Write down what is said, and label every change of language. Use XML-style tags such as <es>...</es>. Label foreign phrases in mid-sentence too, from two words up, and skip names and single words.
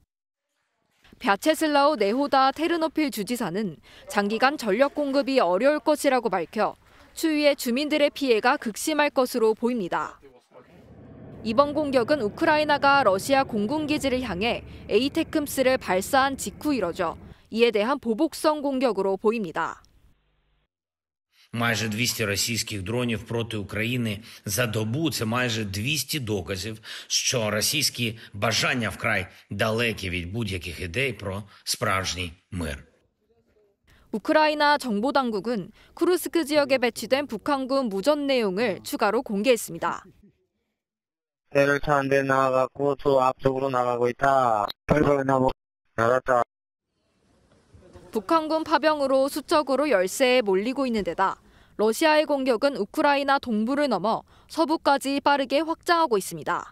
<ko>벼체슬라우 네호다 테르노필 주지사는 장기간 전력 공급이 어려울 것이라고 밝혀 추위에 주민들의 피해가 극심할 것으로 보입니다. 이번 공격은 우크라이나가 러시아 공군기지를 향해 에이테크스를 발사한 직후 이뤄져 이에 대한 보복성 공격으로 보입니다.</ko> <uk>Майже 200 російських дронів проти України за добу – це майже 200 доказів, що російські бажання вкрай далекі від будь-яких ідей про справжній мир.</uk> <ko>우크라이나 정보당국은 쿠르스크 지역에 배치된 북한군 무전 내용을 추가로 공개했습니다. 차 한 대 나가고 또 앞쪽으로 나가고 있다. 벌벌 나무 나갔다. 북한군 파병으로 수적으로 열세에 몰리고 있는 데다 러시아의 공격은 우크라이나 동부를 넘어 서부까지 빠르게 확장하고 있습니다.</ko>